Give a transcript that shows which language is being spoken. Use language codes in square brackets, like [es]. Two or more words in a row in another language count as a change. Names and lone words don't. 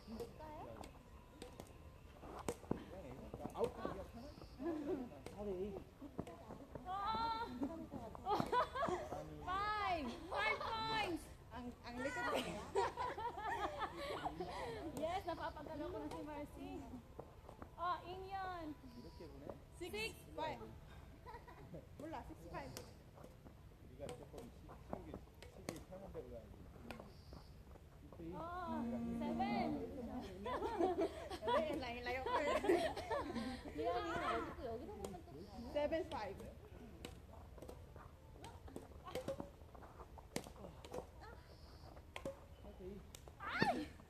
[en] Ah! 5 points! [tl] Ang likod eh. Yes, napapagalo ko na si Marcy. Oh, in yun. [ko] 이렇게 보내? 6-5. 몰라, 6-5. 네가 조금 시기 편한 대로 가야지. [en] Oh, 7. [tl] Layo ko eh. 7-5. Ay!